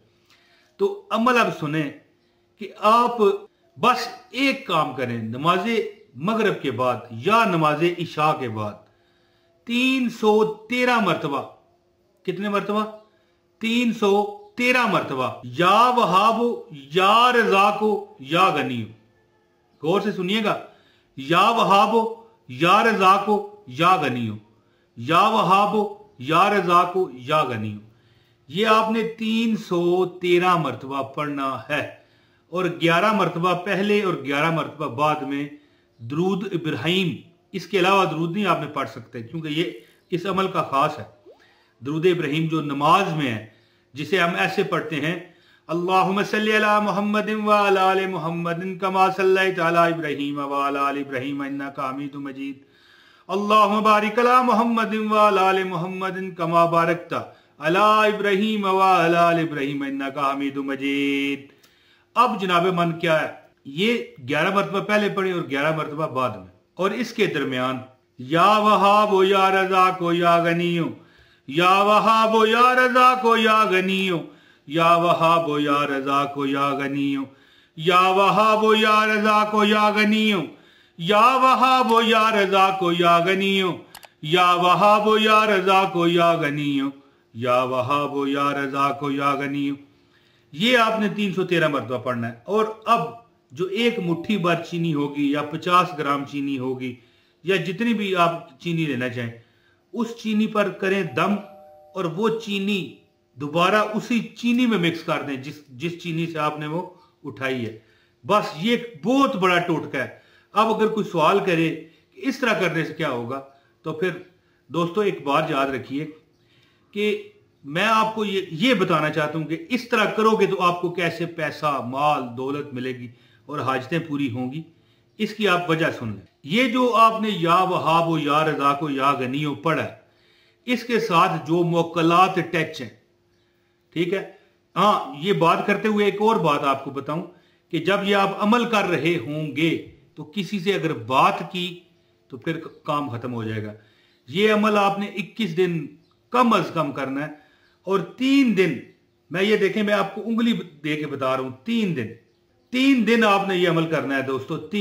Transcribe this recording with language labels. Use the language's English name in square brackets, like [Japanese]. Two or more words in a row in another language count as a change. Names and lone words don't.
[Hindi] तो अमल अब सुने कि आप बस एक काम करें, नमाज मगरिब के बाद या नमाज इशा के बाद 313 मरतबा, कितने मरतबा? 313 मरतबा, [Arabic] يا وهاب يا رزاق يا غني. [Hindi] गौर से सुनिएगा, [Arabic] يا وهاب يا رزاق يا غني, يا وهاب يا رزاق يا غني. [Hindi] ये आपने 313 मरतबा पढ़ना है, और 11 मरतबा पहले और 11 मरतबा बाद में दरूद इब्राहिम। इसके अलावा दरूद नहीं आपने पढ़ सकते, क्योंकि ये इस अमल का खास है। दरूद इब्राहिम जो नमाज में है, जिसे हम ऐसे पढ़ते हैं, [Arabic] اللهم صل على محمد و على آل محمد كما صليت على إبراهيم و على آل إبراهيم إنك حميد مجيد. اللهم بارك على محمد و على آل محمد كما باركت على إبراهيم و على آل إبراهيم إنك حميد مجيد. [Hindi] अब जनाब मन क्या है, ये 11 मरतबा पहले पढ़े और 11 मरतबा बाद में। और इसके दरमियान [Arabic] يا وهاب يا رزاق يا غني, يا وهاب يا رزاق يا غني, يا وهاب يا رزاق يا غني, يا وهاب يا رزاق يا غني, يا وهاب يا رزاق يا غني, يا وهاب يا رزاق يا غني, يا وهاب يا رزاق يا غني. [Hindi] ये आपने 313 मरतबा पढ़ना है। और अब जो एक मुट्ठी भर चीनी होगी या 50 ग्राम चीनी होगी या जितनी भी आप चीनी लेना चाहें, उस चीनी पर करें दम और वो चीनी दोबारा उसी चीनी में मिक्स कर दें जिस चीनी से आपने वो उठाई है। बस ये एक बहुत बड़ा टोटका है। अब अगर कोई सवाल करे कि इस तरह करने से क्या होगा, तो फिर दोस्तों एक बात याद रखिए कि मैं आपको ये बताना चाहता हूं कि इस तरह करोगे तो आपको कैसे पैसा, माल, दौलत मिलेगी और हाजतें पूरी होंगी। इसकी आप वजह सुन लें। ये जो आपने [Arabic] يا وهاب يا رزاق يا غني [Hindi] पढ़ा है, इसके साथ जो मुवक्कलात टच हैं, ठीक है। हाँ, ये बात करते हुए एक और बात आपको बताऊं कि जब ये आप अमल कर रहे होंगे तो किसी से अगर बात की तो फिर काम खत्म हो जाएगा। ये अमल आपने 21 दिन कम अज कम करना है और 3 दिन, मैं ये देखें, मैं आपको उंगली दे के बता रहा हूं, 3 दिन आपने ये अमल करना है दोस्तों।